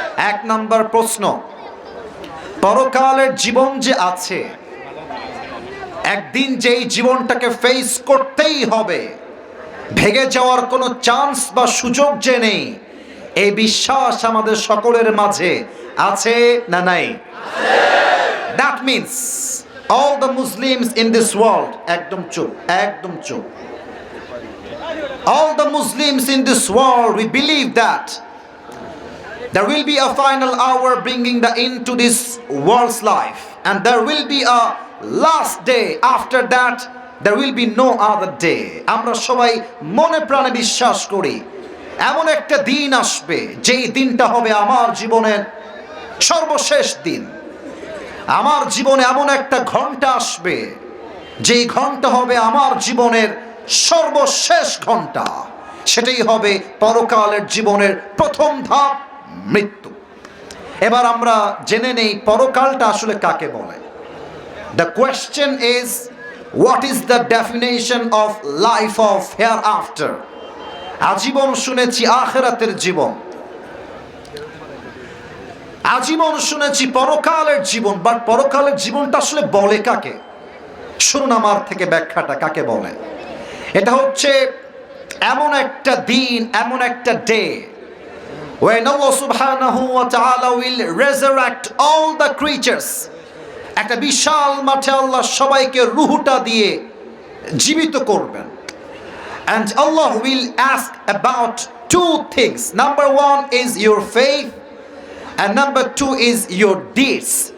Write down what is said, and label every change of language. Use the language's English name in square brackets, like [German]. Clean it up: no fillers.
[Bangla] 1 নম্বর প্রশ্ন, পরকালের জীবন যে আছে, একদিন যেই জীবনটাকে ফেস করতেই হবে, ভেঙে যাওয়ার কোনো চান্স বা সুযোগ যে নেই, এই বিশ্বাস আমাদের সকলের মাঝে আছে না নাই? [English] That means all the Muslims in this world, [Bangla] একদম চুপ, একদম চুপ। [English] All the Muslims in this world, we believe that there will be a final hour bringing the end to this world's life, and there will be a last day. After that there will be no other day. [Bangla] আমরা সবাই মনে প্রাণে বিশ্বাস করি এমন একটা দিন আসবে, যেই দিনটা হবে আমার জীবনের সর্বশেষ দিন। আমার জীবনে এমন একটা ঘন্টা আসবে, যেই ঘন্টা হবে আমার জীবনের সর্বশেষ ঘন্টা। সেটাই হবে পরকালের জীবনের প্রথম ধাপ, মৃত্যু। এবার আমরা জেনে নেই পরকালটা আসলে কাকে বলে। [English] The question is, what is the definition of life of hereafter? [Bangla] আজীবন শুনেছি আখিরাতের জীবন, আজীবন শুনেছি পরকালের জীবন, বাট পরকালের জীবনটা আসলে বলে কাকে? শুনুন আমার থেকে ব্যাখ্যাটা কাকে বলে। এটা হচ্ছে এমন একটা দিন, এমন একটা day [English] when Allah subhanahu wa ta'ala will resurrect all the creatures. [Bangla] একটা বিশাল মাঠে আল্লাহ সবাইকে রুহটা দিয়ে জীবিত করবেন, [English] and Allah will ask about 2 things. Number 1 is your faith, and number 2 is your deeds.